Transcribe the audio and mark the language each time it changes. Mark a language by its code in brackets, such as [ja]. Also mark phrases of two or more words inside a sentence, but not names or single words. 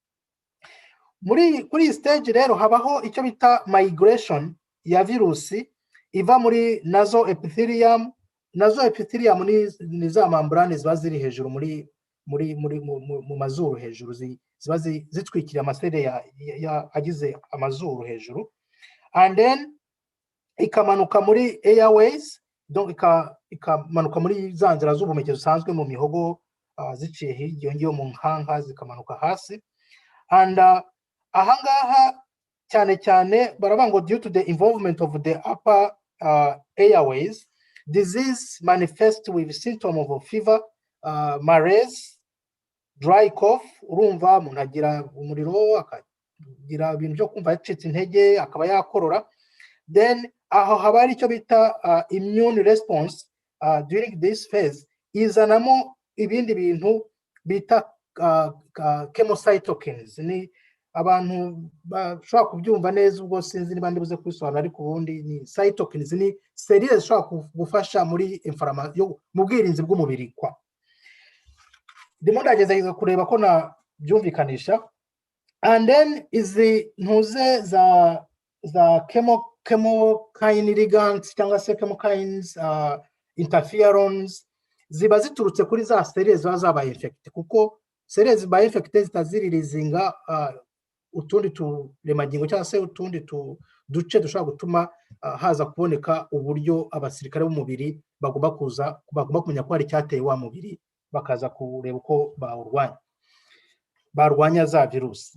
[rw] Kuri iyi stage rero habaho icyo bita migration ya virusi iva muri [en] nasal epithelium. Nasal epithelium [rw] ni za membrane ziba ziri hejuru mu mazuru hejuru, ziba zitwikira amasere agize amazuru hejuru, [en] and then [rw] ikamanuka muri airways, donc ikamanuka muri za nzira z'ubuhumekero zisanzwe mu mihogo, ziciye hirya ngiyo mu nkanka zikamanuka hasi. [en] And [rw] ahangaha cyane cyane baravuga ngo [en] due to the involvement of the upper airways, disease manifest with symptom of fever, malaise, dry cough. [rw] Urumva umuntu agira umuriro, akagira ibintu byo kumva yacitse intege, akaba yakorora. Then aho haba ari icyo bita [en] immune response during this phase, [rw] izanamo ibindi bintu bita chemocytokines. Ni abantu bashobora kubyumva neza, ubwo sinzi niba ndibuze kwisobanura, ariko ubundi ni cytokines, ni cellules zishobora gufasha muri inflammation mu bwirinzi bw'umubiri kwa. Ndimo ndageza kureba ko nabyumvikanisha. [en] And then [rw] izi ntuze za [en] chemokine ligands [rw] cyangwa se [en] chemokines interferons [rw] ziba ziturutse kuri za cellules ziba zabaye infected, kuko cellules zibaye infected zitaziririzinga utundi turemangingo cyangwa se utundi duce dushobora gutuma haza kuboneka uburyo abasirikare b'umubiri bagomba kumenya ko hari icyateye wa mubiri, bakaza kureba uko barwanya za virusi.